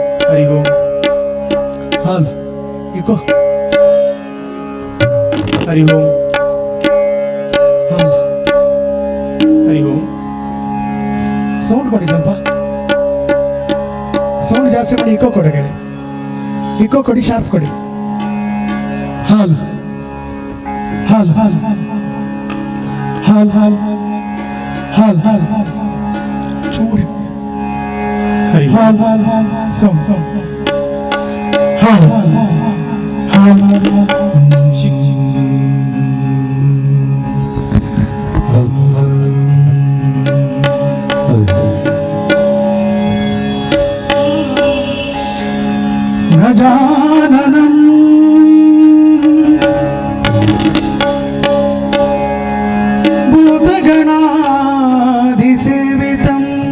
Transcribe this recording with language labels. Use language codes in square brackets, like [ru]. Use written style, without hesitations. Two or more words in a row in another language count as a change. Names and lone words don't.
[kn] हरि ओम हाल इको हरि ओम हाल हरि ओम ಸೌಂಡ್ ಕೊಡಿ ಸ್ವಲ್ಪ ಸೌಂಡ್ ಜಾಸ್ತಿ ಮಾಡಿ ಇಕೋ ಕೊಡಗಡೆ ಇಕೋ ಕೊಡಿ ಶಾರ್ಪ್ ಕೊಡಿ ಹಾಲ್ ಹಾಲ್ ಹಾಲ್ ಹಾಲ್ ಹಾಲ್ ಹಾಲ್ ಹಾಲ್ ಚೂಡಿ ಹರಿ ಹಾಲ್ ಹಾಲ್ ಹಾಲ್ ಸೌಂಡ್ ಸೌಂಡ್ ಹಾಲ್ ಹಾಲ್ ಹಾಲ್ ಶಿಕ್ ಶಿಕ್ [sa] गजाननं भूतगणाधिसेवितं